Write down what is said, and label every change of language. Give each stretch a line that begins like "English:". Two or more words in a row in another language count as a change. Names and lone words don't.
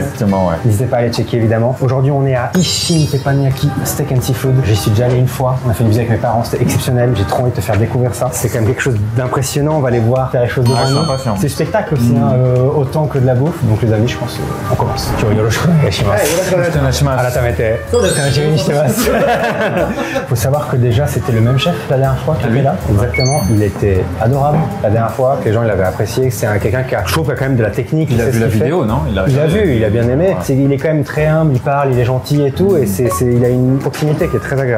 French: Exactement, ouais. N'hésitez pas à aller checker évidemment. Aujourd'hui, on est à Ishin Teppanyaki Steak and Seafood. J'y suis déjà allé une fois. On a fait une visite avec mes parents, c'était exceptionnel. J'ai trop envie de te faire découvrir ça. C'est quand même quelque chose d'impressionnant. On va aller voir faire les choses devant je suis nous. impatient. C'est du spectacle aussi, hein, autant que de la bouffe. Donc les amis, je pense, on commence.
Japanese: Yoroshiku onegaishimasu.
French: Faut savoir que déjà c'était le même chef la dernière fois qui était là. Exactement. Il était adorable la dernière fois, que les gens l'avaient apprécié. C'est quelqu'un qui a, je trouve, qu'il a quand même de la technique. Il a vu la vidéo, non? Il a vu, il a bien aimé. Ouais. Il est quand même très humble, il parle, il est gentil et tout, et il a une proximité qui est très agréable.